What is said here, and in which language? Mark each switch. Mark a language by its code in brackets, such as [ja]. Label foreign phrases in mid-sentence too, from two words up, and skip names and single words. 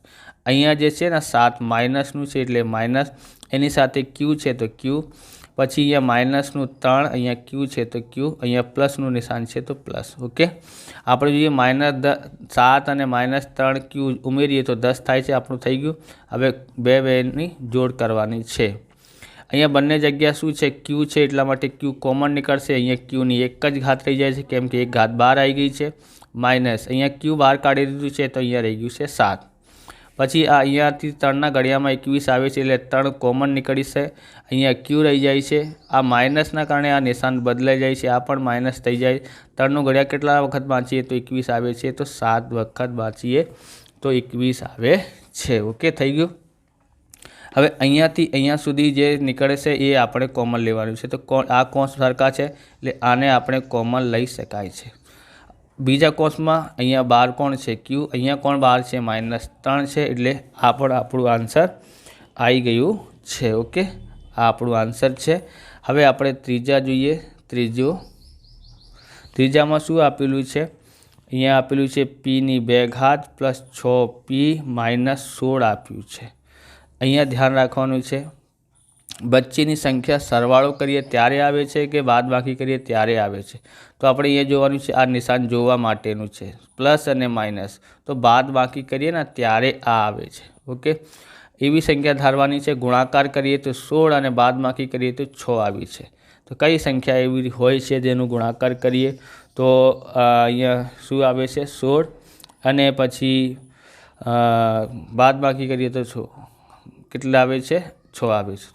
[gu] અહીંયા જે છે ને 7 માઇનસનું છે એટલે માઇનસ, એની સાથે q છે તો q, પછી અહીંયા માઇનસનું 3, અહીંયા q છે તો q, અહીંયા પ્લસનું નિશાન છે તો પ્લસ। ઓકે, આપણે જોઈએ -7 અને -3 q ઉમેરીએ તો 10 થાય છે, આપણું થઈ ગયું। હવે બે બેની જોડ કરવાની છે। અહીંયા બંને જગ્યા શું છે? q છે એટલા માટે q કૉમન નીકળશે। અહીંયા q ની એક જ ઘાત રહી જાય છે કેમ કે એક ઘાત બહાર આઈ ગઈ છે માઇનસ, અહીંયા q બહાર કાઢી દીધું છે તો અહીંયા રહી ગયું છે 7। પછી આ અહીંયાથી 3 ના ઘડિયામાં 21 આવે છે એટલે 3 કૉમન નીકળશે। અહીંયા q રહી જાય છે। આ માઇનસના કારણે આ નિશાન બદલાઈ જાય છે, આ પણ માઇનસ થઈ જાય। 3 નો ઘડિયા કેટલા વખત વાંચીએ તો 21 આવે છે તો 7 વખત વાંચીએ તો 21 આવે છે। ઓકે, થઈ ગયું। હવે અહીંયાથી અહીંયા સુધી જે નીકળે છે એ આપણે કોમન લેવાનું છે। તો આ કૌંસ સરખા છે એટલે આને આપણે કોમન લઈ શકાય છે। બીજા કૌંસમાં અહીંયા બહાર કોણ છે? q, અહીંયા કોણ બહાર છે? -3 છે એટલે આ પણ આપણું આન્સર આવી ગયું છે। ઓકે, આ આપણું આન્સર છે। હવે આપણે ત્રીજા જોઈએ। ત્રીજામાં શું આપેલું છે? અહીંયા આપેલું છે p ની 2 ઘાત પ્લસ 6p માઇનસ 16 આપ્યું છે। અહીંયા ધ્યાન રાખવાનું છે વચ્ચેની સંખ્યા સરવાળો કરીએ ત્યારે આવે છે કે બાદબાકી કરીએ ત્યારે આવે છે। તો આપણે અહીંયા જોવાનું છે આ નિશાન જોવા માટેનું છે પ્લસ અને માઇનસ। તો બાદબાકી કરીએ ને ત્યારે આ આવે છે। ओके, એવી સંખ્યા ધારવાની છે. ગુણાકાર કરીએ તો 16 અને બાદબાકી કરીએ તો 6 આવી છે. તો કઈ સંખ્યા એવી હોય છે જેનું ગુણાકાર કરીએ તો અહીંયા શું આવે છે 16 અને પછી બાદબાકી કરીએ તો 6 કેટલા આવે છે 6 આવે છે.